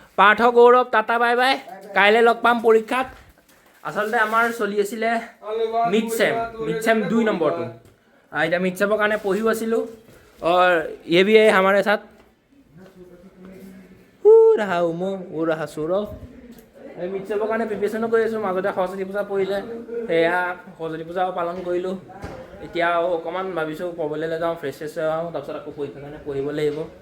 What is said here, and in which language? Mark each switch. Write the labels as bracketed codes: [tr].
[as] পাৰ্থ গৌৰৱ tata bye bye, কাইলৈ লগ পাম পৰীক্ষাত। আচলতে আমাৰ চলি আছিলে মিড চেম 2 নম্বৰটো। এতিয়া মিড চেমৰ কাৰণে পঢ়িও আছিলোঁ। [hi] और ये भी है हमारे साथ रहा उमो वो रहा सौरभ। [as] মিড চেমৰ কাৰণে প্ৰিপেৰেশ্যনো কৰি আছোঁ। মাজতে সৰস্বতী পূজা পৰিলে, সেয়া সৰস্বতী পূজাও পালন কৰিলোঁ। এতিয়া অকণমান ভাবিছোঁ পঢ়িবলৈ যাওঁ, ফ্ৰেছ হওঁ, তাৰপিছত আকৌ পৰীক্ষাৰ কাৰণে পঢ়িব লাগিব।